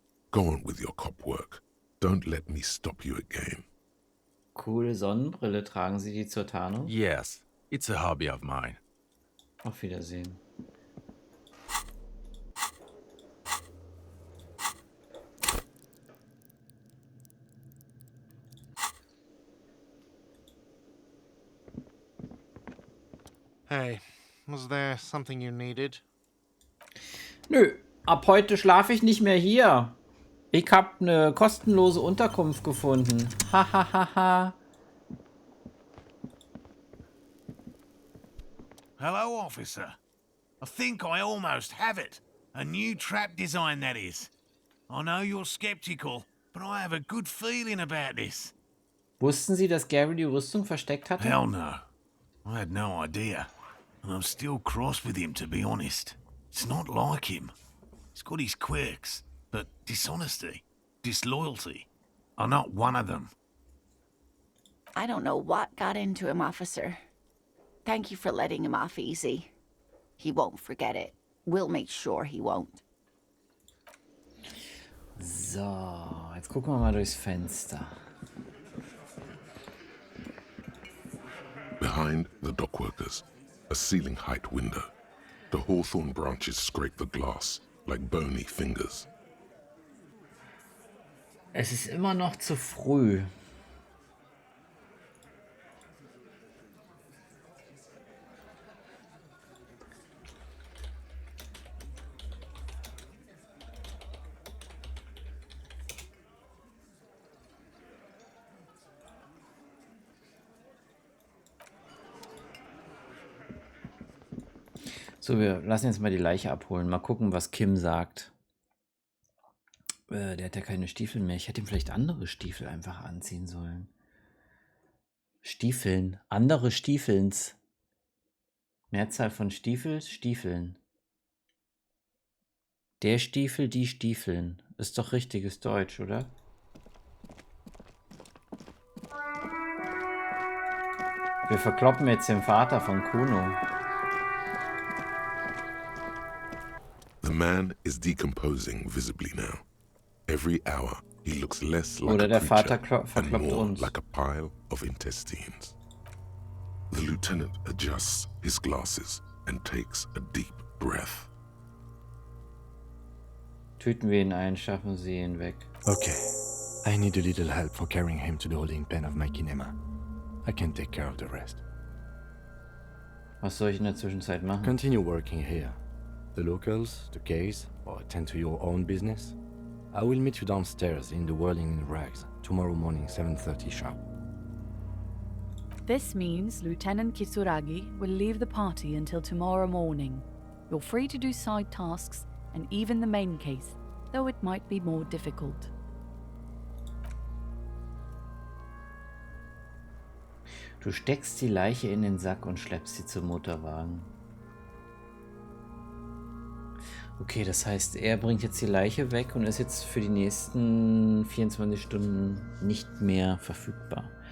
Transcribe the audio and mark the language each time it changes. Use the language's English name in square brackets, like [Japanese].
[English] Go on with your cop work. Don't let me stop you again. [German] Coole Sonnenbrille, tragen Sie die zur Tarnung? [English] Yes, it's a hobby of mine. [German] Auf Wiedersehen. [English] Hey, was there something you needed? [German] Nö, ab heute schlafe ich nicht mehr hier. Ich hab eine kostenlose Unterkunft gefunden. Ha ha ha ha. [English] Hello, officer. I think I almost have it. A new trap design, that is. I know you're skeptical, but I have a good feeling about this. [German] Wussten Sie, dass Gary die Rüstung versteckt hatte? [English] Hell no. I had no idea. And I'm still cross with him, to be honest. It's not like him. He's got his quirks, but dishonesty, disloyalty are not one of them. I don't know what got into him, officer. Thank you for letting him off easy. He won't forget it. We'll make sure he won't. [German] So, jetzt gucken wir mal durchs Fenster. [English] Behind the dockworkers, a ceiling height window. The hawthorn branches scrape the glass like bony fingers. [German] Es ist immer noch zu früh. So, wir lassen jetzt mal die Leiche abholen. Mal gucken, was Kim sagt. Der hat ja keine Stiefel mehr. Ich hätte ihm vielleicht andere Stiefel einfach anziehen sollen. Stiefeln. Andere Stiefelns. Mehrzahl von Stiefels, Stiefeln. Der Stiefel, die Stiefeln. Ist doch richtiges Deutsch, oder? Wir verkloppen jetzt den Vater von Kuno. [English] The man is decomposing visibly now. Every hour, He looks less like [German] Oder [English] a [German] der Vater [English] creature and [German] verkloppt [English] more [German] uns. [English] like a pile of intestines. The lieutenant adjusts his glasses and takes a deep breath. [German] Töten wir ihn ein, schaffen sie ihn weg. [English] Okay. I need a little help for carrying him to the holding pen of my kinema. I can take care of the rest. [German] Was soll ich in der Zwischenzeit machen? [English] Continue working here. The locals, the case, or attend to your own business. I will meet you downstairs in the Whirling in Rags tomorrow morning, 7:30 sharp. This means Lieutenant Kitsuragi will leave the party until tomorrow morning. You're free to do side tasks and even the main case, though it might be more difficult. [German] Du steckst die Leiche in den Sack und schleppst sie zum Motorwagen. Okay, das heißt, er bringt jetzt die Leiche weg und ist jetzt für die nächsten 24 Stunden nicht mehr verfügbar.